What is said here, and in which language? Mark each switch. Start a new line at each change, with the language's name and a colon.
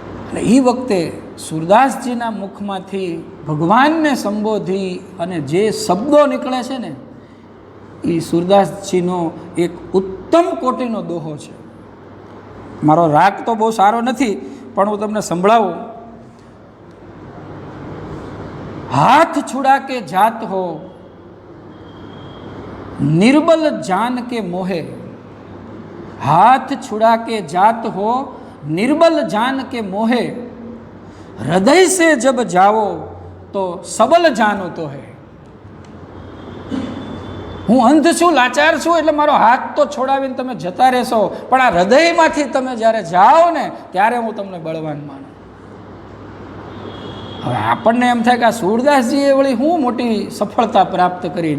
Gujarati: અને એ વખતે સૂરદાસજીના મુખમાંથી ભગવાનને સંબોધી અને જે શબ્દો નીકળે છે ને એ સૂરદાસજીનો એક ઉત્તમ કોટીનો દોહો છે. મારો રાગ તો બહુ સારો નથી પણ હું તમને સંભળાવું.
Hindi: હાથ છુડા કે જાત હો निर्बल जान के मोहे, हाथ छुड़ा के जात हो निर्बल जान के मोहे, हृदय से जब जाओ तो सबल जानो तो है.
Gujarati: હું અંધ છું, લાચાર છું, એટલે મારો હાથ તો છોડાવીને તમે જતા રહેશો, પણ આ હૃદયમાંથી તમે જ્યારે જાઓ ને ત્યારે હું તમને બળવાન માનું. હવે આપણને એમ થાય કે આ સૂરદાસજીએ વળી હું મોટી સફળતા પ્રાપ્ત કરી.